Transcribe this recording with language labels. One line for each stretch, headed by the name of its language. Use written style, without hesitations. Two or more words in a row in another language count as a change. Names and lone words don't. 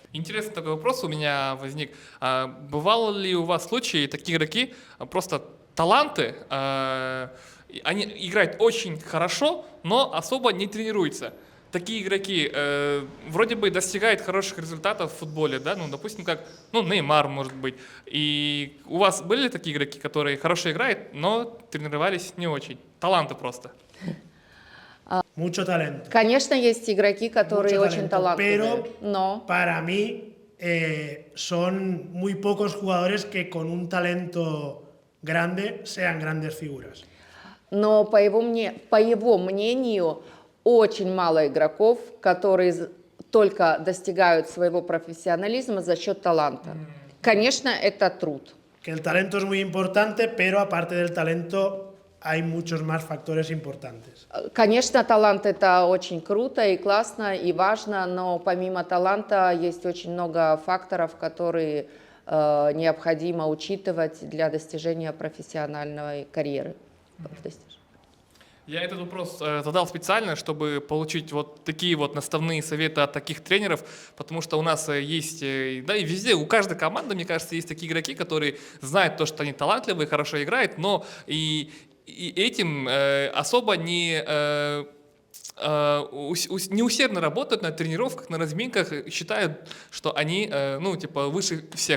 Russian: Интересный такой вопрос у меня возник. Бывало ли у вас случаи, такие игроки, просто таланты, они играют очень хорошо, но особо не тренируются? Такие игроки вроде бы достигают хороших результатов в футболе, да, ну, допустим, как, ну, Неймар, может быть. И у вас были такие игроки, которые хорошо играют, но тренировались не очень? Таланты просто.
Spanish: Mucho talento.
Russian: Конечно, есть игроки, которые очень талантливые, но
Spanish: para mí son muy pocos jugadores que con un talento grande sean grandes figuras.
Russian: Но по его мнению, очень мало игроков, которые только достигают своего профессионализма за счет таланта. Конечно, это труд.
Spanish: Que el talento es muy importante, pero aparte del talento hay muchos más factores importantes.
Russian: Конечно, талант – это очень круто и классно, и важно, но помимо таланта есть очень много факторов, которые необходимо учитывать для достижения профессиональной карьеры. Я этот вопрос задал специально, чтобы получить вот такие вот наставные советы от таких тренеров, потому что у нас есть, да и везде, у каждой команды, мне кажется, есть такие игроки, которые знают то, что они талантливые, хорошо играют, но и этим особо не усердно работают на тренировках, на разминках, считают, что они, ну, типа, выше всех.